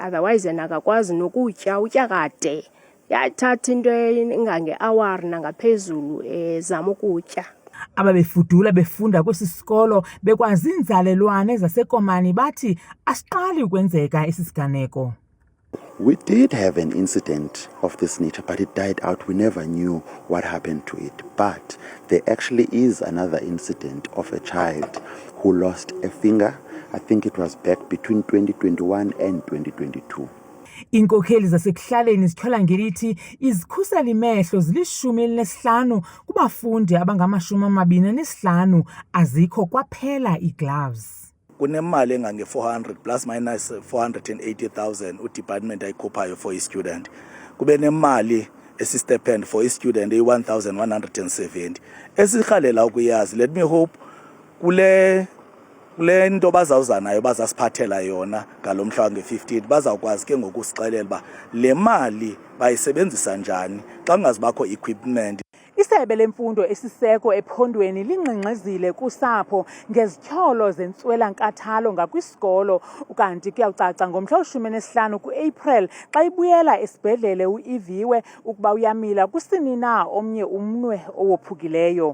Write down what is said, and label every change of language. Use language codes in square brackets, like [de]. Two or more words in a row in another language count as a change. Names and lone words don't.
[xh] Otherwise yena akakwazi nokutya, utya kade. Yathatha into engange-hour nangaphezulu zama ukutya. Ababefudula befunda kwesi sikolo bekwazi inzalelwane zaseKomani bathi asiqali ukwenzeka esi siganeko. [en] We did have an incident of this nature, but it died out. We never knew what happened to it. But there actually is another incident of a child who lost a finger. I think it was back between 2021 and 2022. [xh] Iinkokheli zasekuhlaleni zithola ngelithi izikhuseli mehlo zili-15 kubafundi abangama-25 azikho kwaphela ii-gloves. Kunemali engange-400 plus minus 480,000 udepartment ayikhuphayo for i-student. Kube nemali esistipend for i-student eyi-1,170. Esirhalela ukuyazi, [en] let me hope [xh] kule nto bazawuza nayo bazasiphathela yona ngalomhla wange-15 bazawukwazi ke ngokusixelela uba le mali bayisebenzisa njani xa kungazibakho equipment. Isebe lemfundo esiseko ephondweni lingxengxezile kusapho ngezityholo zentswela-nkathalo ngakwisikolo ukanti kuyawucaca ngomhla we-15 kuApril xa ibuyela esibhedlele uIviwe ukuba uyamila kusini na omnye umnwe owophukileyo.